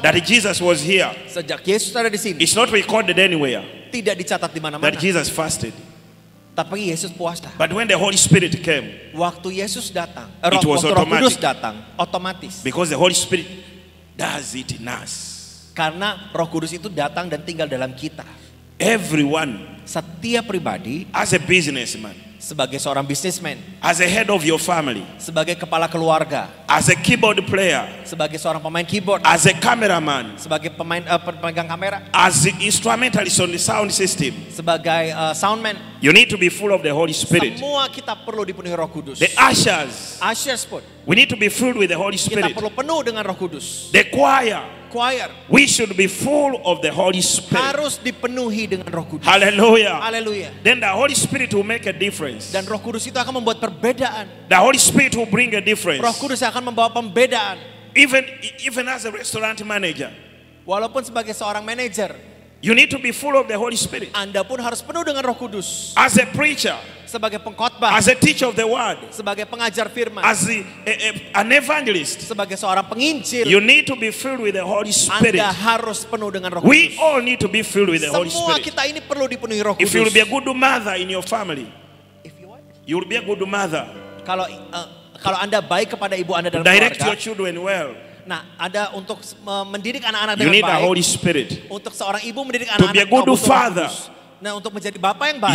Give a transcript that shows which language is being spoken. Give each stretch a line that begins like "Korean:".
English: that Jesus was here,
Indonesian: sejak Yesus ada di sini,
English: it's not recorded anywhere
Indonesian: tidak dicatat di
English: that
Indonesian: mana-mana
English: Jesus fasted.
Indonesian: Tapi Yesus puasa.
English: But when the Holy Spirit came,
Indonesian: Waktu Yesus datang,
English: It was
Indonesian: waktu Roh Kudus
English: automatic.
Indonesian: datang, otomatis.
English: because the Holy Spirit does it in us.
Indonesian: Karena Roh Kudus itu datang dan tinggal dalam kita.
English: Everyone,
Indonesian: Setiap pribadi
English: as a businessman,
Indonesian: sebagai seorang bisnismen,
English: as a head of your family,
Indonesian: sebagai kepala keluarga,
English: as a keyboard player,
Indonesian: sebagai seorang pemain keyboard,
English: as a cameraman,
Indonesian: sebagai pemegang kamera,
English: as the instrumentalist on the sound system,
Indonesian: sebagai soundman,
English: you need to be full of the Holy Spirit.
Indonesian: semua kita perlu dipenuhi Roh Kudus.
English: The ushers,
Indonesian: Ushers pun
English: we need to be filled with the Holy
Indonesian: kita
English: Spirit.
Indonesian: perlu penuh dengan Roh Kudus.
English: The choir,
Indonesian: Choir
English: we should be full of the Holy Spirit.
Indonesian: harus dipenuhi dengan Roh Kudus.
English: Hallelujah.
Indonesian: Haleluya.
English: Then the Holy Spirit will make a difference.
Indonesian: Dan Roh Kudus itu akan membuat perbedaan.
English: The Holy Spirit will bring a difference.
Indonesian: Roh Kudus akan membawa pembedaan.
English: Even as a restaurant manager,
Indonesian: Walaupun sebagai seorang manajer,
English: you need to be full of the Holy Spirit.
Indonesian: Anda pun harus penuh dengan Roh Kudus.
English: As a preacher,
Indonesian: Sebagai pengkhotbah,
English: as a teacher of the word,
Indonesian: sebagai pengajar firman,
English: as an evangelist,
Indonesian: sebagai seorang penginjil,
English: you need to be filled with the Holy Spirit.
Indonesian: Anda harus penuh dengan Roh
English: We
Indonesian: Kudus.
English: all need to be filled with the Holy
Indonesian: Semua
English: Spirit.
Indonesian: kita ini perlu dipenuhi Roh
English: If you will
Indonesian: Kudus.
English: be a good mother in your family, If you want. you will be a good mother.
Indonesian: Kalau Anda baik kepada ibu Anda dalam
English: Direct your
Indonesian: keluarga,
English: children well.
Indonesian: nah Anda untuk mendidik anak-anak
English: You
Indonesian: dengan
English: need the
Indonesian: baik,
English: Holy Spirit.
Indonesian: untuk seorang ibu mendidik
English: To be a
Indonesian: anak-anak
English: good
Indonesian: butuh Roh
English: father.
Indonesian: Kudus. Nah, untuk menjadi bapak yang baik,